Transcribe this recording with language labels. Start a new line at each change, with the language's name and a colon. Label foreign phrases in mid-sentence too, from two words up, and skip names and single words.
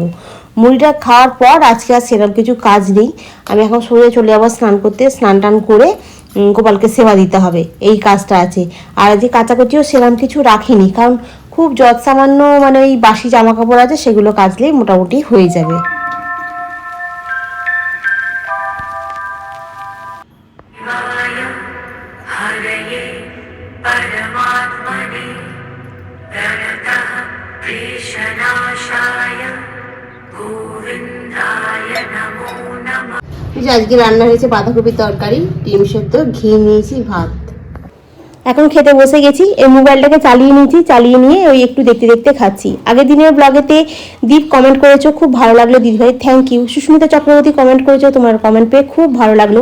Bangla: মুড়িটা খাওয়ার পর আজকে আর সেরকম কিছু কাজ নেই, আমি এখন সোজা চলে যাবো স্নান করতে। স্নান টান করে গোপালকে সেবা দিতে হবে, এই কাজটা আছে। আর আজকে কাচাকুচিও সেরকম কিছু রাখিনি, কারণ খুব যৎ সামান্য মানে ওই বাসি জামা কাপড় আছে, সেগুলো কাচলেই মোটামুটি হয়ে যাবে।
Sanskrit: हरये परमात्मने प्रणतः क्लेशनाशाय गोविन्दाय नमो नमः।
Bangla: আজকে রান্না হয়েছে বাঁধাকপির তরকারি, ডিম সেদ্ধ, ঘি নিয়েছি, ভাত। এখন খেতে বসে গেছি। এই মোবাইলটাকে চালিয়ে নিয়েছি, চালিয়ে নিয়ে ওই একটু দেখতে দেখতে খাচ্ছি। আগের দিনের ব্লগেতে দীপ কমেন্ট করেছো, খুব ভালো লাগলো দিদিভাই,
English: thank you.
Bangla: সুস্মিতা চক্রবর্তী কমেন্ট করেছো, তোমার কমেন্ট পেয়ে খুব ভালো লাগলো।